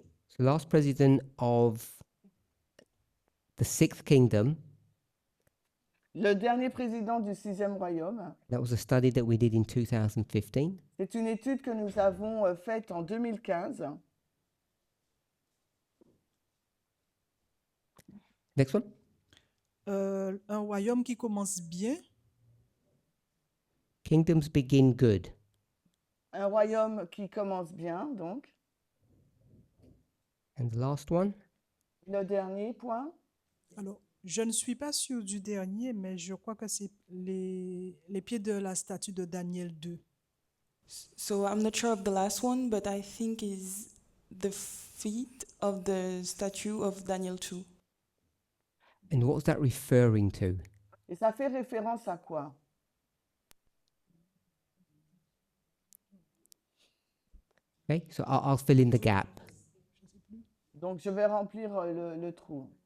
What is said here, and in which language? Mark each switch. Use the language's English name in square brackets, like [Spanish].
[English] So last president of the 6th kingdom. [French] Le dernier président du 6e royaume. [English] That was a study that we did in 2015. [French] C'est une étude que nous avons faite en 2015. [English] Next one. [French] Un royaume qui commence bien. [English] Kingdoms begin good. [French] Un royaume qui commence bien, donc. [English] And the last one. [French] Le dernier point. Alors, je ne suis pas sûr du dernier, mais je crois que c'est les pieds de la statue de Daniel 2. [English] So I'm not sure of the last one, but I think is the feet of the statue of Daniel 2. And what was that referring to? [French] Et ça fait référence à quoi? [English] Okay, so I'll fill in the gap. [French] Donc je vais remplir le trou.